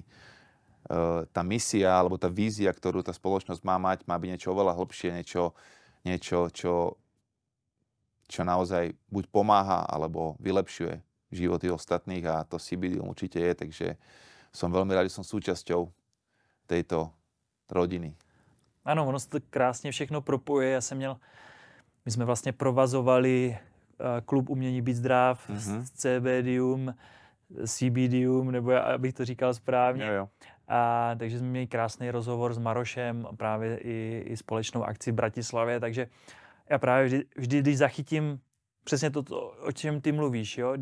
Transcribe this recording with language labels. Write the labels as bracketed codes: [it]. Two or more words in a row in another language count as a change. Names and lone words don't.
[sk] Tá misia alebo tá vízia, ktorú tá spoločnosť má mať, má byť niečo oveľa hlbšie, niečo čo naozaj buď pomáha, alebo vylepšuje životy ostatných a to CBD určite je, takže som veľmi rád, že som súčasťou tejto rodiny. [cs] Ano, ono se to krásně všechno propojuje. My jsme vlastně provazovali klub umění být zdrav, CBDium, CBDium, nebo abych to říkal správně. Jo. Takže jsme měli krásný rozhovor s Marošem, právě i společnou akci v Bratislavě, takže já právě vždy když zachytím přesně to, o čem ty mluvíš, jo?